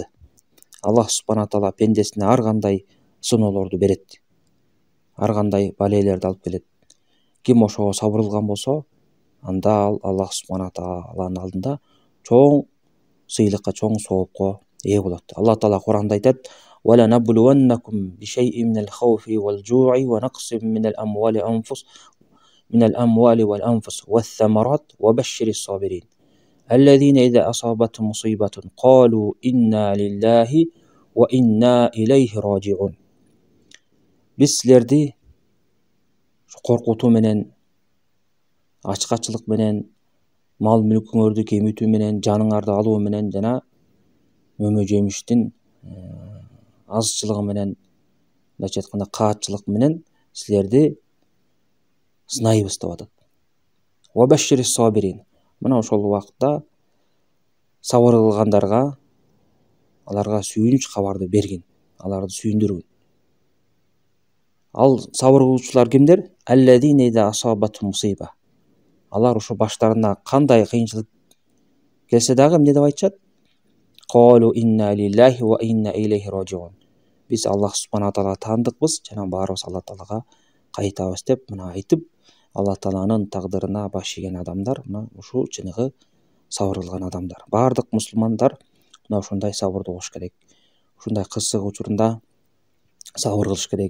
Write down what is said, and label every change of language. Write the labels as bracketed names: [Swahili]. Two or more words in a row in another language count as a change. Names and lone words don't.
[Arabic] الله سبحانه تعالى [Kyrgyz] пендесине ар кандай сыноолорду берет, ар кандай балейлерди алып келет. Ким ошого сабыр кылган болсо, анда ал [Arabic] الله سبحانه [Kyrgyz] тааланын алдында чоң сыйлыкка, чоң соопко ээ болот. Аллах таала Куранда айтат: [Arabic] "ولنبلونكم بشيء من الخوف والجوع ونقص من الأموال والأنفس والثمرات وبشر الصابرين. الذين إذا أصابتهم مصيبة قالوا إنا لله وإنا إليه راجعون." [Kyrgyz] Биз силерди коркутуу менен, ачкачылык менен, мал мүлкүңөрдү кемитүү менен, жаныңарды алуу менен жана мөмө жемиштин азчылыгы менен, мындайча айтканда каатчылык менен силерди сынайбыз деп атат. [Arabic] وبشر الصابرين. [Kyrgyz] Мына ошол убакытта сабыр кылгандарга аларга сүйүнүч кабарды бергин, аларды сүйүндүргүн. Ал сабыр кылуучулар кимдер? [Arabic] الذين إذا أصابتهم مصيبة. [Kyrgyz] Алар ушу баштарына кандай кыйынчылык келсе дагы эмне деп айтышат? [Arabic] قالوا إنا لله وإنا إليه راجعون. [Kyrgyz] Биз [Arabic] الله سبحانه [Kyrgyz] таалага таандыкпыз жана баарыбыз Аллах таалага кайтабыз деп мына айтып, Аллах тааланын тагдырына баш ийген адамдар мына ушул чыныгы сабыр кылган адамдар. Бардык мусулмандар мына ушундай сабырды кылыш керек. Ушундай кырсык учурунда сабыр кылыш керек.